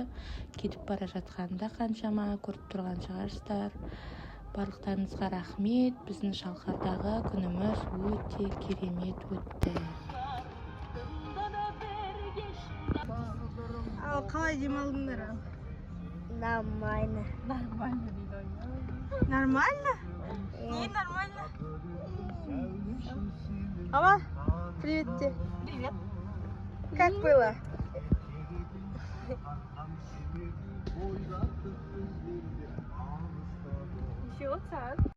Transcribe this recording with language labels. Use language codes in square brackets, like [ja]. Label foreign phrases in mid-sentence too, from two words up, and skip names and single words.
[kk] Кетіп бара жатқанда қаншама көріп тұрған шығарсыздар. Барлықтарыңызға рахмет. Біздің шалқардағы күніміз өте керемет өтті. Ал қалай демалдыңдар? [ru] Нормально. Нормально? Не нормально? Мама, привет тебе. Привет. Как было? Ничего, так.